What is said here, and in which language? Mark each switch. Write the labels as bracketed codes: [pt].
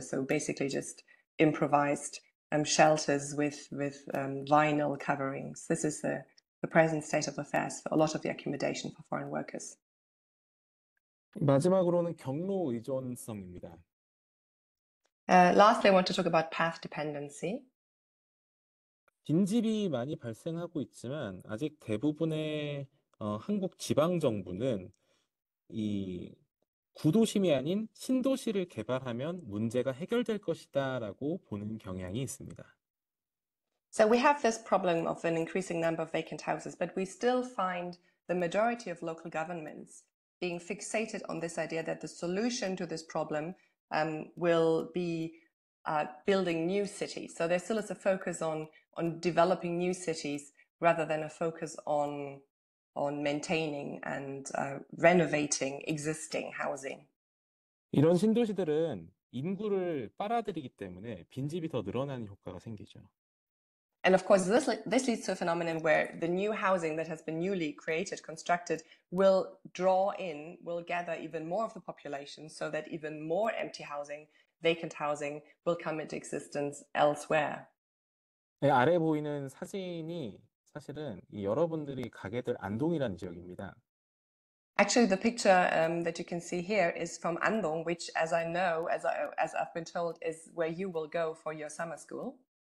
[en] So basically just improvised shelters with vinyl coverings. This is the present state of affairs for a lot of the accommodation for foreign workers. [ko] 마지막으로는 경로 의존성입니다. [en] Lastly, I want to talk about path dependency. [ko] 빈집이 많이 발생하고 있지만 아직 대부분의 한국 지방 정부는 이 구도심이 아닌 신도시를 개발하면 문제가 해결될 것이다라고 보는 경향이 있습니다. [en] So we have this problem of an increasing number of vacant houses, but we still find the majority of local governments being fixated on this idea that the solution to this problem will be building new cities. So there still is a focus on developing new cities rather than a focus on maintaining and renovating existing housing. [ko] 이런 신도시들은 인구를 빨아들이기 때문에 빈집이 더 늘어나는 효과가 생기죠. [en] And of course, this leads to a phenomenon where the new housing that has been newly created, constructed, will gather even more of the population so that even more empty housing vacant housing will come into existence elsewhere. [ko] 네, 아래 보이는 사진이 사실은 이 여러분들이 가게 될 안동이라는 지역입니다. [en] Actually, the picture that you can see here is from Andong, which, as I know, as I've been told, is where you will go for your summer school.